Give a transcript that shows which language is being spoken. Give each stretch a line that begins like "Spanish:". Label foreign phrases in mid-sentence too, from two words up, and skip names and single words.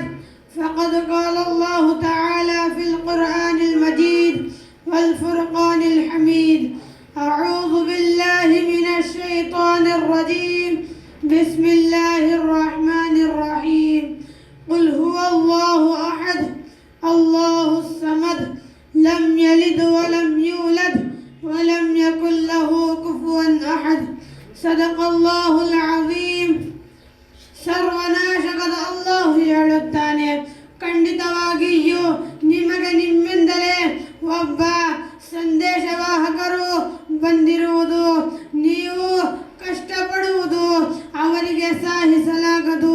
Arabic: فقد قال الله تعالى في القرآن المجيد والفرقان الحميد أعوذ بالله من الشيطان الرجيم بسم الله الرحمن الرحيم قل هو الله أحد الله الصمد لم يلد ولم يولد ولم يكن له كفوا أحد صدق الله العظيم.
Kannada: ಸರ್ವನಾಶಕದ ಅಲ್ಲಾಹು ಹೇಳುತ್ತಾನೆ, ಖಂಡಿತವಾಗಿಯೂ ನಿಮಗೆ ನಿಮ್ಮಿಂದಲೇ ಒಬ್ಬ ಸಂದೇಶವಾಹಕರು ಬಂದಿರುವುದು. ನೀವು ಕಷ್ಟಪಡುವುದು ಅವರಿಗೆ ಸಹಿಸಲಾಗದು.